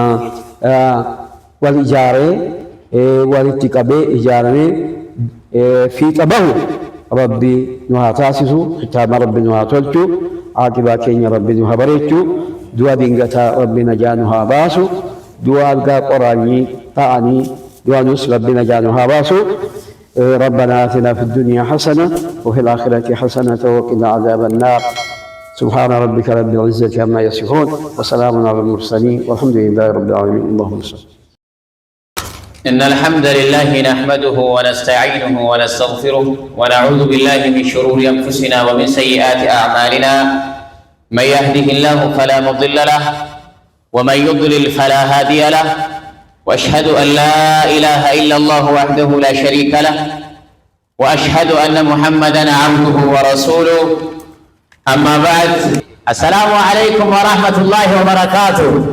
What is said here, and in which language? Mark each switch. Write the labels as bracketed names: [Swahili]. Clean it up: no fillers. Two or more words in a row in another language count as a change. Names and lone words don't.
[Oromo] wal ijaaree walitti qabee ijaaramee fiixa bahu rabbi nu haa taasisu kitaaba rabbi nu haa tolchu aaqibaa keenya rabbi nu haa bareechu du'a dingataa rabbi najaa nu haa baasu [Arabic] du'a algaa qoraanyii ta'anii du'a nus rabbi najaa nu haa baasu ربنا آتنا في الدنيا حسنة وفي الآخرة حسنة وقنا عذاب النار سبحان ربك رب العزة عما يصفون وسلام على المرسلين والحمد لله رب العالمين اللهم صل. إن الحمد لله نحمده ونستعينه ونستغفره ونعوذ بالله من شرور أنفسنا ومن سيئات أعمالنا من يهده الله فلا مضل له ومن يضلل فلا هادي له وأشهد أن لا إله إلا الله وحده لا شريك له وأشهد أن محمدًا عبده ورسوله أما بعد السلام عليكم ورحمة الله وبركاته.